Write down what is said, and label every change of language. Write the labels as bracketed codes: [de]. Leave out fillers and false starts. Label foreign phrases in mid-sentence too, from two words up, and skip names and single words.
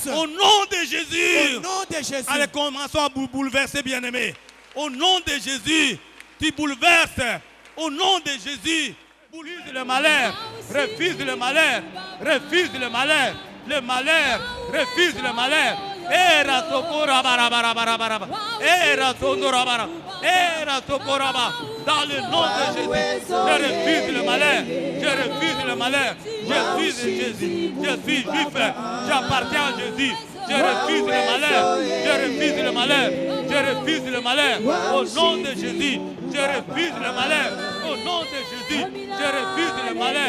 [fr] au nom de Au Jésus. nom de Jésus, Allez, commençons à bouleverser, bien-aimés. Au nom de Jésus, tu bouleverses. Au nom de Jésus, refuse le malheur, refuse le malheur, refuse le malheur, le malheur, refuse le malheur. Era sokora bara bara bara bara. Era sondora bara. Era sokora bara. Dans le nom de Jésus, je refuse le malheur. Je refuse le malheur. Je suis de Jésus. Je suis juif. J'appartiens à Jésus. Je refuse le malheur. Je refuse le malheur. Je refuse le malheur. Au nom de Jésus, je refuse le malheur. Au nom de Jésus, je refuse le malheur.